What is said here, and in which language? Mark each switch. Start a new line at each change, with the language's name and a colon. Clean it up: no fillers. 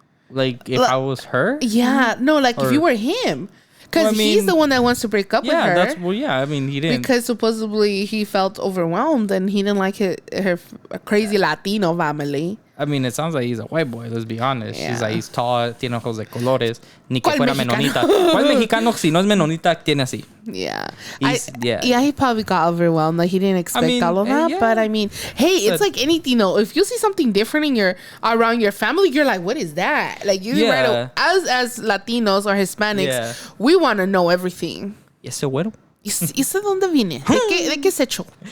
English: Like if I was her? Yeah, no, like if you were him. Because he's the one that wants to break up with her. I mean, he didn't. Because supposedly he felt overwhelmed and he didn't like her crazy Latino family. I mean, it sounds like he's a white boy, let's be honest. Yeah. He's tall,
Spanish: tiene ojos de colores, ni que fuera menonita. ¿Cuál mexicano si no es menonita tiene así?
English: Yeah. Yeah, he probably got overwhelmed. Like, he didn't expect all of that. Yeah. But, I mean, hey, it's like anything, though. If you see something different around your family, you're like, what is that? Like, as Latinos or Hispanics, we want to know everything. Yes, güero.
Spanish: ¿Y de dónde viene? ¿De qué se echó?